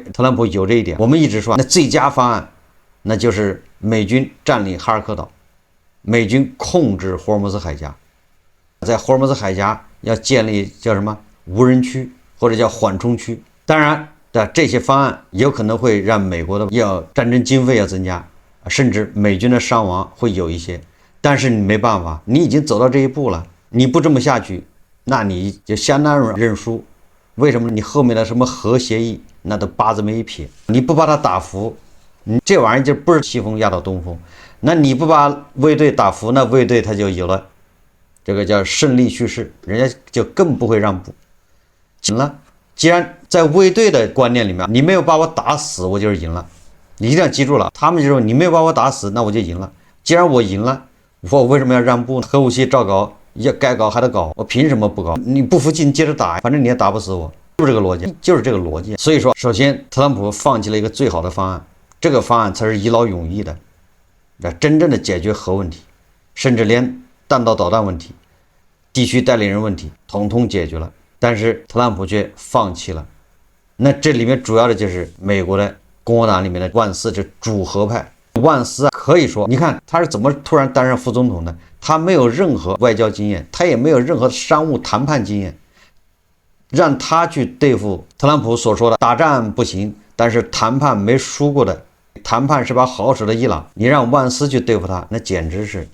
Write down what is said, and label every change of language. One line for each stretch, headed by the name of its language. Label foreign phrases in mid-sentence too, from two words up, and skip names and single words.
Chinese: 特朗普有這一點。我們一直說，那最佳方案，那就是美軍佔領哈爾科島，美軍控制霍爾木茲海峽，在霍爾木茲海峽要建立叫什麼無人區或者叫緩衝區。當然的這些方案有可能會讓美國的戰爭經費要增加，甚至美軍的傷亡會有一些。但是你沒辦法，你已經走到這一步了，你不這麼下去，那你就相當於認輸。為什麼你後面的什麼核協議那都八字沒一撇？你不把它打服，你這玩意兒就不是西風壓倒東風。那你不把衛隊打服，那衛隊他就有了這個叫勝利敘事，人家就更不會讓步。行了，既然在衛隊的觀念裡面，你沒有把我打死，我就是贏了。你一定要記住了，他們就說你沒有把我打死，那我就贏了。既然我贏了，我為什麼要讓步呢？核武器照搞。要該搞還得搞，我憑什麼不搞？你不服氣你接着打，反正你也打不死我，就是這個邏輯，就是這個邏輯。所以說，首先特朗普放棄了一個最好的方案，這個方案才是一劳永逸的，真正的解決核問題，甚至連彈道導彈問題、地區代理人問題統統解決了。但是特朗普卻放棄了。那這裡面主要的就是美國的共和黨裡面的萬斯，這主核派。萬斯啊，可以說，你看他是怎麼突然擔任副總統的？他沒有任何外交經驗，他也沒有任何商務談判經驗，讓他去對付特朗普所說的打仗不行，但是談判沒輸過的，談判是把好使的伊朗，你讓萬斯去對付他，那簡直是。